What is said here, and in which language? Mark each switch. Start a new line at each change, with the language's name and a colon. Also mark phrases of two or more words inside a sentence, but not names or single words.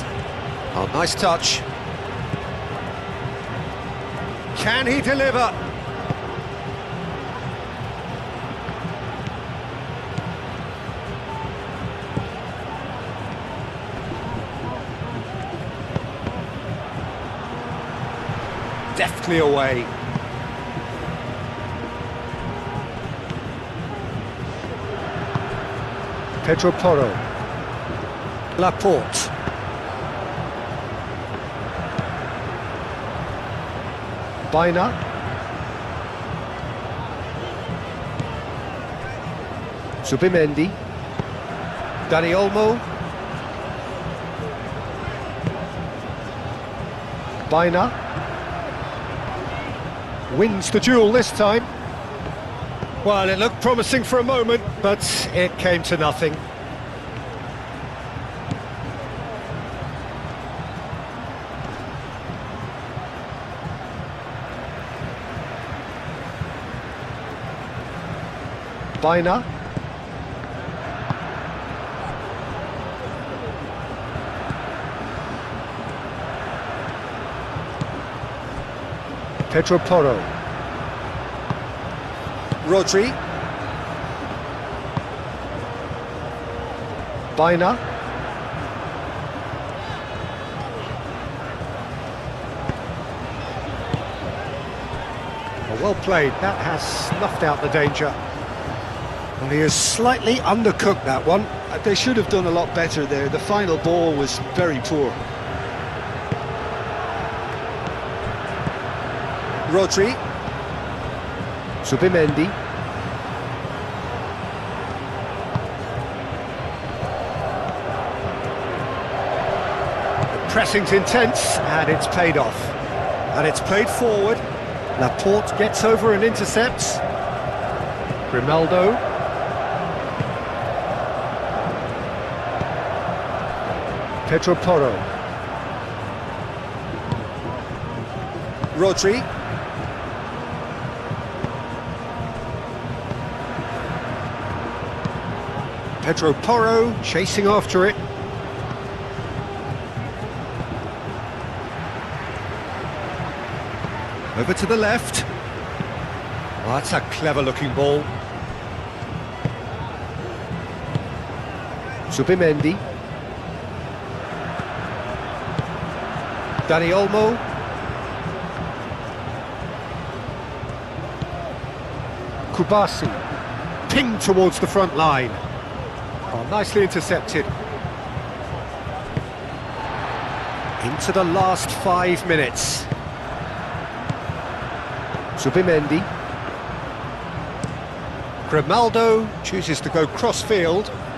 English: Oh, nice touch. Can he deliver? Deftly away. Pedro Porro. Laporte. Baina. Subimendi. Dani Olmo. Baina. Wins the duel this time. Well, it looked promising for a moment, but it came to nothing. Baina. Pedro Porro. Rodri. Baina. Well played, that has snuffed out the danger. Well, he has slightly undercooked that one. They should have done a lot better there. The final ball was very poor. Rodri. Zubimendi. The pressing's intense, and it's paid off. And it's played forward. Laporte gets over and intercepts. Grimaldo. Pedro Porro. Rodri. Pedro Porro chasing after it. Over to the left. Oh, that's a clever-looking ball. Zubimendi. Dani Olmo. Kubasi. Pinged towards the front line. Oh, nicely intercepted. Into the last 5 minutes. Zubimendi. Grimaldo chooses to go cross-field.